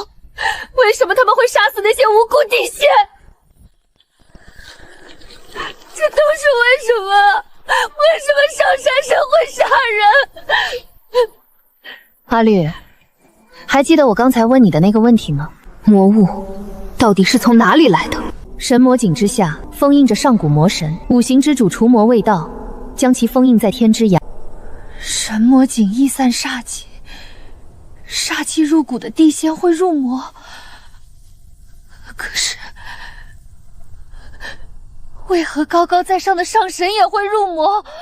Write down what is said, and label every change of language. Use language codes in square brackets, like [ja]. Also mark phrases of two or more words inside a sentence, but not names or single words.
[zh] 為什麼他們會殺死那些無辜地仙？這都是為什麼？為什麼上山神會殺人？阿綠，還記得我剛才問你的那個問題嗎？魔物到底是從哪裡來的？神魔井之下封印着上古魔神，五行之主除魔衛道，將其封印在天之涯。神魔井易散煞氣，煞氣入骨的地仙會入魔。可是，為何高高在上的上神也會入魔？